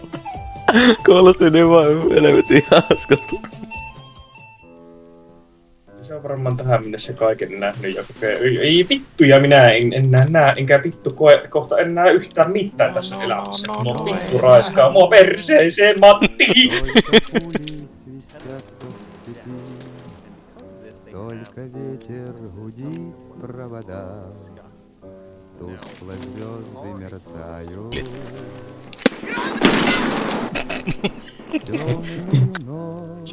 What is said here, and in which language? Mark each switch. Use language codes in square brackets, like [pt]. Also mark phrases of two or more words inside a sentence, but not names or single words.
[fi] Kuulosti niin vaan helvetin hauskalta. Se on varmaan tähän mennessä kaiken nähnyt ja kokee. Ei vittu, ja minä en enää näe, enkä vittu koe kohta enää yhtään mitään tässä elämässä. Mua vittu raiskaa mua perseeseen, Matti! [ru] Только ветер гудит в проводах, тускло звезды мерцают. Темную ночь